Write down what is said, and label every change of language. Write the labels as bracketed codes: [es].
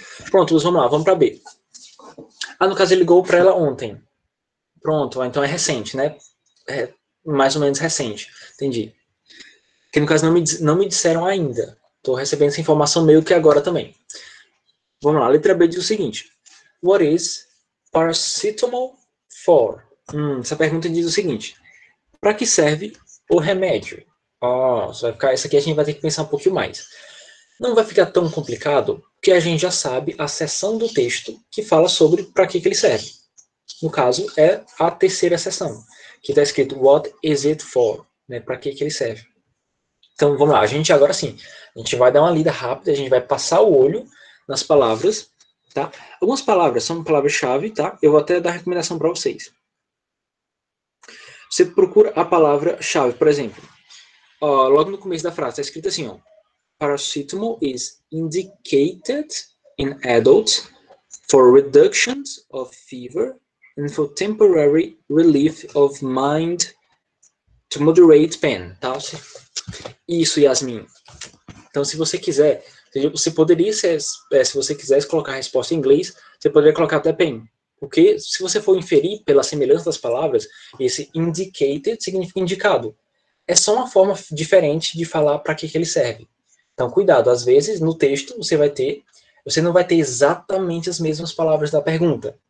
[pt] Pronto, Luz, vamos lá, vamos pra B. No caso ele ligou pra ela ontem. Pronto, então é recente, né? É mais ou menos recente, entendi. Que no caso não me disseram ainda. Estou recebendo essa informação meio que agora também. Vamos lá, a letra B diz o seguinte. [en] What is paracetamol for? [pt] Essa pergunta diz o seguinte. Para que serve o remédio? Essa aqui a gente vai ter que pensar um pouquinho mais. Não vai ficar tão complicado, porque a gente já sabe a seção do texto que fala sobre para que ele serve. No caso, é a terceira seção, que está escrito [en] What is it for? [pt] Né, para que ele serve. Então, vamos lá. A gente agora sim, a gente vai dar uma lida rápida, a gente vai passar o olho nas palavras, tá? Algumas palavras são palavras-chave, tá? Eu vou até dar recomendação para vocês. Você procura a palavra-chave, por exemplo. Logo no começo da frase, está escrito assim, ó. [en] Paracetamol is indicated in adults for reduction of fever and for temporary relief of mind to moderate pain, tá? [pt] Isso, Yasmin. Então, se você quiser, você poderia, se você quisesse colocar a resposta em inglês, você poderia colocar até pain. Porque se você for inferir pela semelhança das palavras, esse indicated significa indicado. É só uma forma diferente de falar para que ele serve. Então, cuidado, às vezes no texto você não vai ter exatamente as mesmas palavras da pergunta.